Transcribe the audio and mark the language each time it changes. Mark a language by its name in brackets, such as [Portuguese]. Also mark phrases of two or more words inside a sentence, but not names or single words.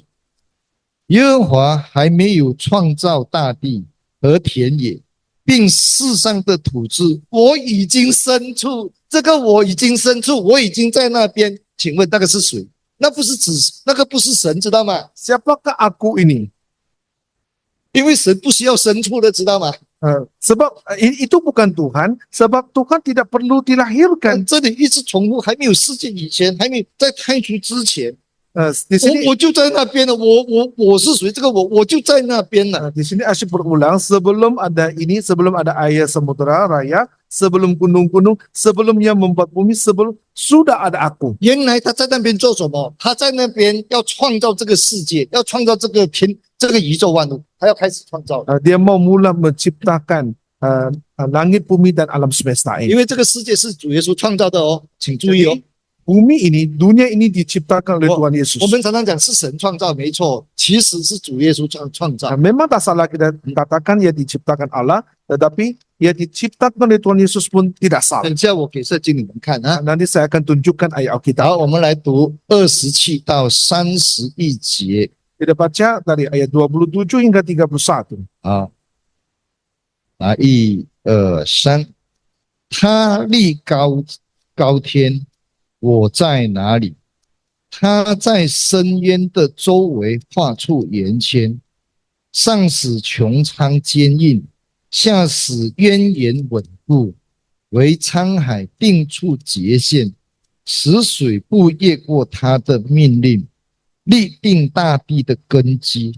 [Chinese] 耶和华还没有创造大地和田野，并世上的土质，我已经深处。这个我已经深处，我已经在那边。请问那个是谁？那不是那个不是神，知道吗？ [Malay] Siapakah aku ini? [Chinese] 因为神不需要深处的，知道吗？ [Malay] Sebab itu bukan Tuhan, sebab Tuhan tidak perlu dilahirkan. [Chinese] 这里一直重复，还没有世界以前，还没有在太初之前， [Malay] Di sini [Chinese] 我就在那边了。我是谁？这个我就在那边了。 [Malay] di sini asyik berulang sebelum ada ini, sebelum ada air samudera raya, sebelum gunung-gunung, sebelum yang membuat bumi, sebelum sudah ada aku. [Chinese] 原来他在那边做什么？他在那边要创造这个世界，要创造这个宇宙万物，他要开始创造。 [Malay] Dia mau mula menciptakan langit, bumi dan alam semesta [Chinese] 因 [Malay] ini. [Chinese] 为这个世界是主耶稣创造的哦，请注意哦。 [Malay] Bumi ini, dunia ini diciptakan oleh Tuhan Yesus. [Chinese] 我们常常讲是神创造，没错，其实是主耶稣创造。 [Malay] Memang tak salah kita katakan ia diciptakan Allah, tetapi ia diciptakan oleh Tuhan Yesus pun tidak salah. [Chinese] 等下我给圣经你们看啊。 [Malay] Nanti saya akan tunjukkan ayat [Chinese] 好， [Malay] Alkitab. [Chinese] 我们来读27到31节 [Malay] Kita baca dari ayat 27 hingga 31. [Chinese] 啊。1、2、3，他立高天，我在哪里？他在深渊的周围画出圆圈，上使穹苍坚硬，下使渊源稳固，为沧海定出界限，使水不越过他的命令，立定大地的根基。